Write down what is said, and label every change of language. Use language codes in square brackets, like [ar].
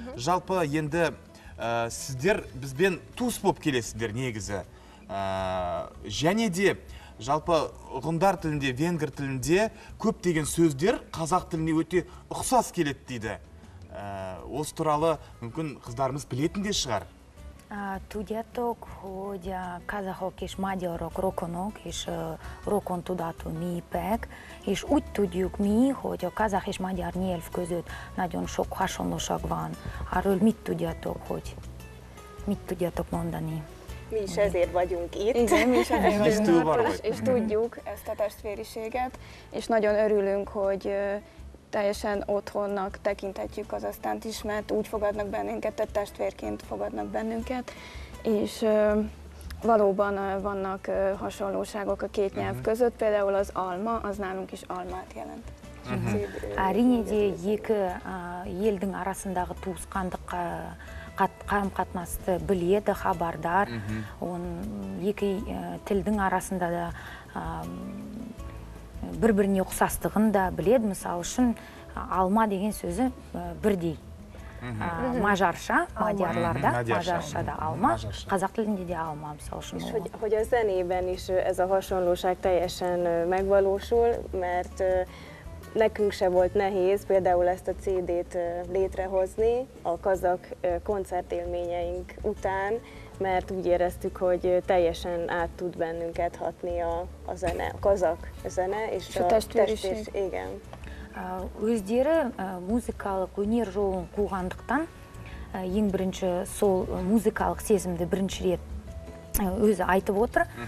[kk] Жалпы енді сіздер бізбен туыс болып келесіздер негізі. Және де жалпы ғұндар тілінде, венгр тілінде көптеген сөздер қазақ тіліне өте ұқсас келеді дейді. Осы туралы мүмкін қыздарымыз білетін де шығар. [hu] Tudjátok, hogy a kazahok és magyarok rokonok, és rokon tudatú népek, és úgy tudjuk mi, hogy a kazah és magyar nyelv között nagyon sok hasonlóság van. Arról mit tudjátok mondani? Mi is ezért vagyunk itt. Igen, mi is ezért vagyunk itt, és tudjuk ezt a testvériséget, és nagyon örülünk, hogy teljesen otthonnak tekinthetjük Kazahsztánt is, mert úgy fogadnak bennünket, tehát testvérként fogadnak bennünket, és valóban vannak hasonlóságok a két nyelv között, például az alma, az nálunk is almát jelent. [kk] Әрине де екі елдің арасындағы туысқандық қарым-қатынасты біледі, хабардар. Екі тілдің арасында да бір-біріне ұқсастығын да біледі. Мысалы үшін алма деген сөзі бірдей. Мажарша, мадиярларда, мажаршада алма, қазақ тілінде де алма, мысалы үшін. [hu] Hogy a zenében is ez a hasonlóság teljesen megvalósul, mert nekünk se volt nehéz például ezt a CD-t létrehozni a kazak koncertélményeink után, mert úgy éreztük, hogy teljesen át tud bennünket hatni a zene, a kazak zene és a testvériség. Igen. [kk] Өздері музыкалық өнер жолын қуғандықтан ең бірінші сол музыкалық сезімді бірінші рет өзі айтып отыр.